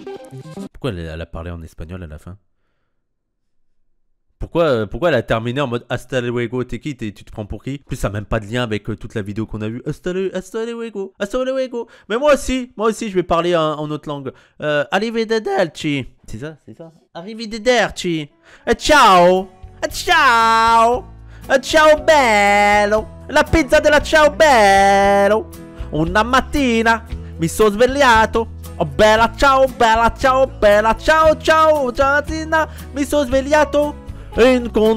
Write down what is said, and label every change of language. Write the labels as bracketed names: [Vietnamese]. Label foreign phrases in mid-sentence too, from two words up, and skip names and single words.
[French] Pourquoi elle a parlé en espagnol à la fin? Pourquoi elle a terminé en mode [Spanish] hasta luego, [French] t'es qui? Tu te prends pour qui? En plus, ça n'a même pas de lien avec toute la vidéo qu'on a vue. [Spanish] Hasta luego. [French] Mais moi aussi, je vais parler en autre langue. Arrivederci. C'est ça. Arrivederci. [Italian] Ciao. Ciao bello. La pizza della ciao bello. Una mattina mi sono svegliato. Oh bella ciao, ciao mattina mi sono svegliato.